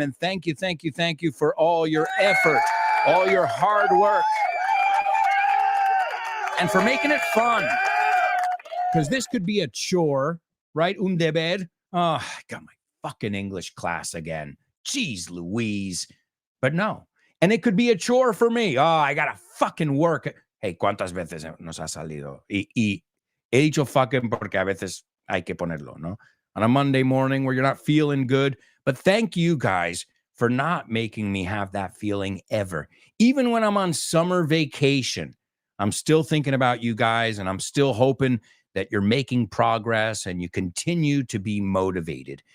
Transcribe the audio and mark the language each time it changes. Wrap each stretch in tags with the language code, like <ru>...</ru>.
<en>And thank you for all your effort, all your hard work, and for making it fun. Because this could be a chore, right?</en> <es>Un deber.</es> <en>Oh, I got my fucking English class again. Jeez Louise. But no. And it could be a chore for me. Oh, I got to fucking work.</en> <es>Hey, ¿cuántas veces nos ha salido? Y he dicho fucking porque a veces hay que ponerlo, ¿no?</es> <en>On a Monday morning where you're not feeling good. But thank you guys for not making me have that feeling ever. Even when I'm on summer vacation, I'm still thinking about you guys, and I'm still hoping that you're making progress and you continue to be motivated.</en>